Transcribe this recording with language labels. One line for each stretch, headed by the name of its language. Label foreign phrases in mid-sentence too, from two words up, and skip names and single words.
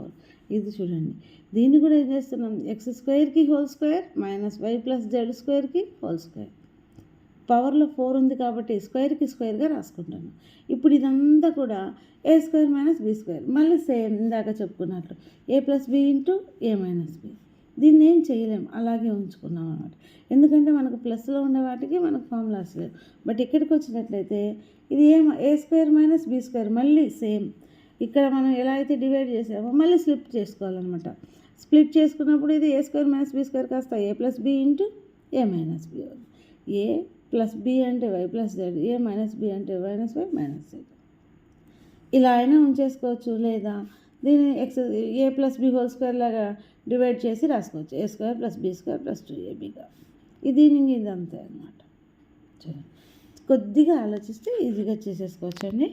Telugu: ఇది చూడండి, దీన్ని కూడా ఏం చేస్తున్నాం, x²
English: whole square
Telugu: -y + z²
English: whole square.
Telugu: పవర్లో 4 ఉంది కాబట్టి స్క్వేర్కి స్క్వేర్గా రాసుకుంటాను. ఇప్పుడు ఇదంతా కూడా a² - b², మళ్ళీ సేమ్ ఇందాక చెప్పుకున్నట్లు a + b × a - b. దీన్ని ఏం చేయలేం, అలాగే ఉంచుకున్నాం అన్నమాట. ఎందుకంటే మనకు ప్లస్లో ఉండే వాటికి మనకు ఫార్ములాస్ లేవు. బట్ ఇక్కడికి వచ్చినట్లయితే ఇది a² - b², మళ్ళీ సేమ్ ఇక్కడ మనం ఎలా అయితే డివైడ్ చేసామో మళ్ళీ స్ప్లిట్ చేసుకోవాలన్నమాట. స్ప్లిట్ చేసుకున్నప్పుడు ఇది a² - b² కాస్త a + b × a - b. a + b అంటే y + z, a - b అంటే y - y - z. ఇలా అయినా ఉంచేసుకోవచ్చు, లేదా దీన్ని a + b
English: whole square
Telugu: లాగా డివైడ్ చేసి రాసుకోవచ్చు, a² + b² + 2abగా. ఇది అంతే అన్నమాట. కొద్దిగా ఆలోచిస్తే ఈజీగా చేసేసుకోవచ్చు అండి.